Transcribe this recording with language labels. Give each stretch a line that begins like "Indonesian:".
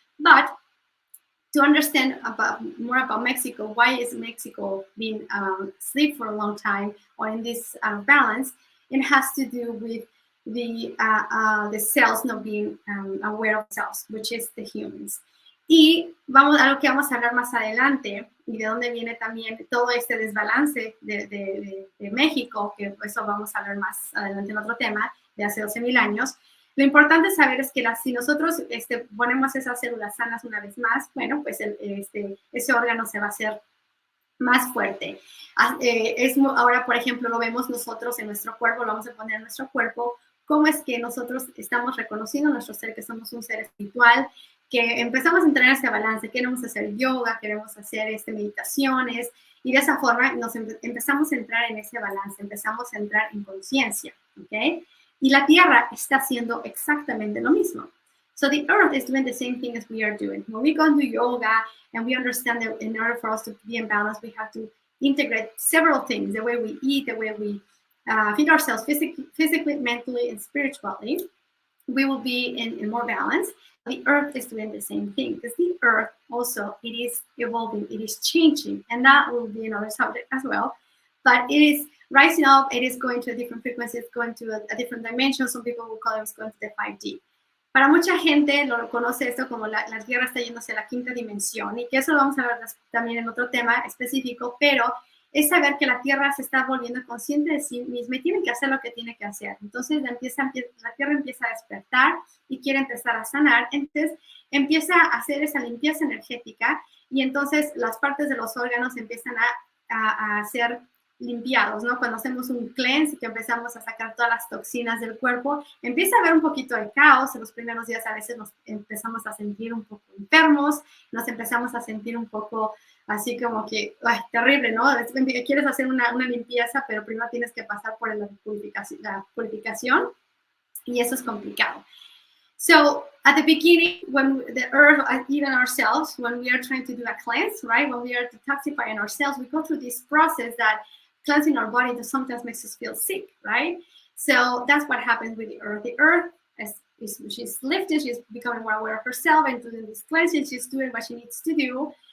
English: But to understand more about Mexico, why is Mexico being asleep for a long time or in this balance? It has to do with the cells not being aware of cells, which is the humans.
Spanish: Y vamos a lo que vamos a hablar más adelante y de dónde viene también todo este desbalance de México, que eso vamos a hablar más adelante en otro tema, de hace 12,000 años. Lo importante saber es que si nosotros ponemos esas células sanas una vez más, bueno, pues ese órgano se va a hacer más fuerte. Ahora, por ejemplo, lo vemos nosotros en nuestro cuerpo, lo vamos a poner en nuestro cuerpo, cómo es que nosotros estamos reconociendo nuestro ser, que somos un ser espiritual, que empezamos a entrenar ese balance, queremos hacer yoga, queremos hacer meditaciones, y de esa forma empezamos a entrar en ese balance, empezamos a entrar en conciencia, ¿ok? Y la Tierra está haciendo exactamente lo mismo.
English: So the Earth is doing the same thing as we are doing. When we go and do yoga and we understand that in order for us to be in balance, we have to integrate several things, the way we eat, the way we feed ourselves physically, mentally, and spiritually, we will be in more balance. The Earth is doing the same thing because the Earth also, it is evolving, it is changing, and that will be another subject as well. but it is rising up, it is going to a different frequency, it's going to a different dimension. Some people will call it it's going to the 5D.
Spanish: Para mucha gente lo conoce esto como la Tierra está yéndose a la quinta dimensión, y que eso lo vamos a ver también en otro tema específico, pero es saber que la Tierra se está volviendo consciente de sí misma y tiene que hacer lo que tiene que hacer. Entonces la Tierra empieza a despertar y quiere empezar a sanar, entonces empieza a hacer esa limpieza energética, y entonces las partes de los órganos empiezan a ser limpiados, ¿no? Cuando hacemos un cleanse y que empezamos a sacar todas las toxinas del cuerpo, empieza a haber un poquito de caos. En los primeros días a veces nos empezamos a sentir un poco enfermos, nos empezamos a sentir un poco así como que, ay, terrible, ¿no? Quieres hacer una limpieza, pero primero tienes que pasar por la purificación, y eso es complicado.
English: So at the beginning, when the earth, even ourselves, when we are trying to do a cleanse, right? When we are detoxifying ourselves, we go through this process that cleansing our body that sometimes makes us feel sick, right? So that's what happens with the earth. The earth, she's lifted, she's becoming more aware of herself and doing this cleansing, she's doing what she needs to do.